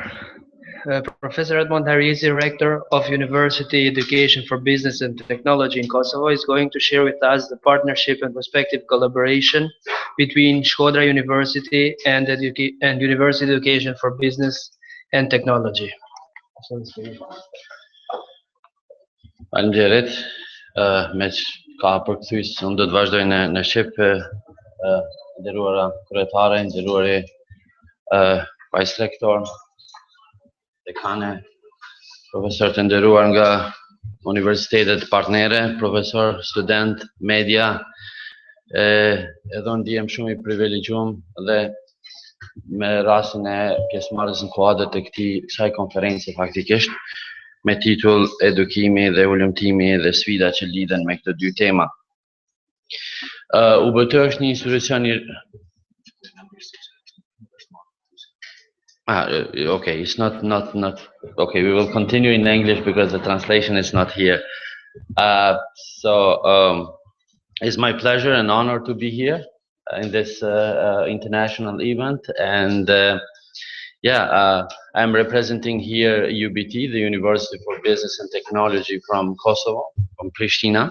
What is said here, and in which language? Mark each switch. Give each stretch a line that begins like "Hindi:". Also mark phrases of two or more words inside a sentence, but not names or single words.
English: Professor Edmond Harizi, Rector of University Education for Business and Technology in Kosovo, is going to share with us the partnership and prospective collaboration between Shkodra University and University Education for Business and Technology.
Albanian: Faleminderit. Me që ka përkthyes, unë do të vazhdoj në shqip, nderuara kryetare, nderuari vice rektor, dekane, profesor të nderuar nga universitetet partnere, profesor, student, media, edhe unë ndihem shumë i privilegjuar dhe me rastin e pjesëmarrjes në kuadër të kësaj konference faktikisht me titull Edukimi dhe ulëmtimi dhe sfida që lidhen me këto dy tema. UBT është një institucion
English: okay, it's not okay, we will continue in English because the translation is not here. It's my pleasure and honor to be here in this international event, and I'm representing here UBT, the University for Business and Technology from Kosovo, from Pristina.